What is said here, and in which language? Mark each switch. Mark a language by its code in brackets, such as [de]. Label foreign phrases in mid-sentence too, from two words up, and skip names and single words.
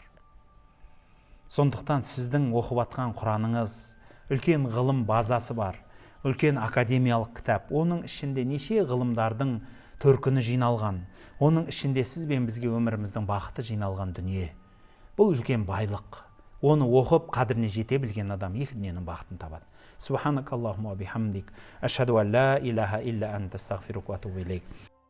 [kk] Сондықтан сіздің оқып жатқан Құраныңыз үлкен ғылым базасы бар, үлкен академиялық кітап. Оның ішінде неше ғылымдардың төркіні жиналған. Оның ішінде сіз бен бізге өміріміздің бақыты жиналған дүние. Бұл үлкен байлық. Оны оқып қадіріне жете білген адам екі дүниенің бақытын табады. [ar] سبحانك اللهم وبحمدك أشهد أن لا إله إلا أنت أستغفرك وأتوب إليك.